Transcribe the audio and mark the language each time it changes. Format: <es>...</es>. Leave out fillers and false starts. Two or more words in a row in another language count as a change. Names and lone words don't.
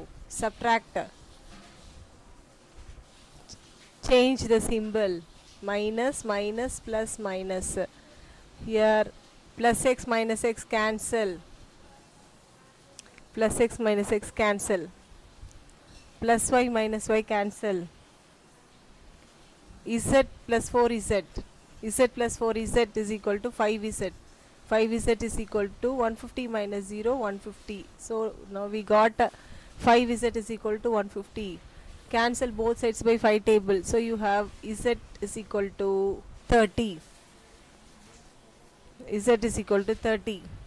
<en>Subtract. Change the symbol. Minus, minus, plus, minus. Here plus x minus x cancel. Plus x minus x cancel. Plus y minus y cancel. Z plus 4z. Z plus 4z is equal to 5z. 5z is equal to 150 minus 0, 150. So now we got 5z is equal to 150. Cancel both sides by 5 table. So you have z is equal to 30. Z is equal to 30.</en>